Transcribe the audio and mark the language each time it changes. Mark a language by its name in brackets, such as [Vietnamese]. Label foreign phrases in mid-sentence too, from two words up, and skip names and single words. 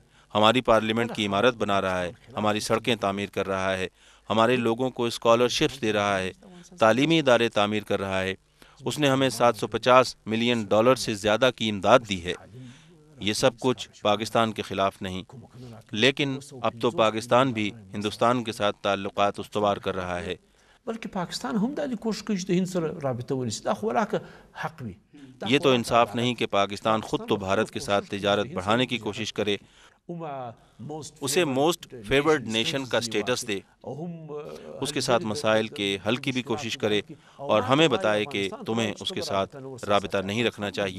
[Urdu] ہماری پارلیمنٹ کی عمارت بنا رہا ہے، ہماری سڑکیں تعمیر کر رہا ہے، ہمارے لوگوں کو اسکالرشپس دے رہا ہے، تعلیمی ادارے تعمیر کر رہا ہے. اس نے ہمیں $750 ملین سے زیادہ کی امداد دی ہے. یہ سب کچھ پاکستان کے خلاف نہیں، لیکن اب تو پاکستان بھی ہندوستان کے ساتھ تعلقات استوار کر رہا ہے. [Pashto] بلکہ پاکستان هم دا کوشش کوي چې د هند سره رابطه ونیسي. دا خو ولاکه حق وي. [Urdu] یہ تو انصاف نہیں کہ پاکستان خود تو بھارت کے ساتھ تجارت بڑھانے کی کوشش کرے، اسے [English] most favoured nation [Urdu] کا سٹیٹس دے، اس کے ساتھ مسائل کے حل کی بھی کوشش کرے، اور ہمیں بتائے کہ تمہیں اس کے ساتھ رابطہ نہیں رکھنا چاہیے.